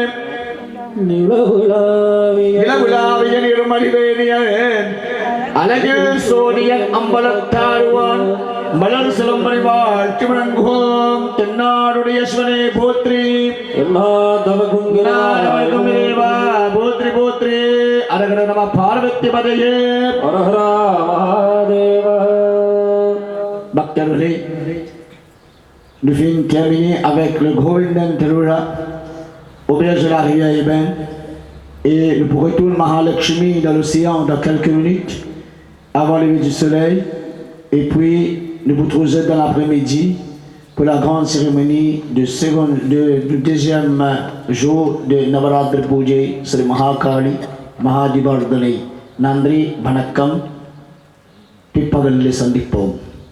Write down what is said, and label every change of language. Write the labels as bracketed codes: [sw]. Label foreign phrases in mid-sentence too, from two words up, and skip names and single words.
[ta] நிலவுலாவிய நிருமலிவேணியன் அழகில் சோனியன் அம்பலத்தாருவான் மலர் சிலம்பரை வாழ்த்தி வணங்குவோம். தென்னாடுடைய சிவனே போற்றி போற்றி போற்றி. அரகர நம பார்வதி பதையே பக்தர்களே, [fr] nous finissons terminer avec le Golden Terura auberge de la rivière Eben et nous retournons Mahalakshmi dans l'océan dans quelques minutes avant le lever du soleil. Et puis nous vous retrouvons dans l'après-midi pour la grande cérémonie du deuxième jour de Navaratri Puja Sri Mahakali Mahadivardhani. [ta] நன்றி வணக்கம். பிற்பகலில் சந்திப்போம்.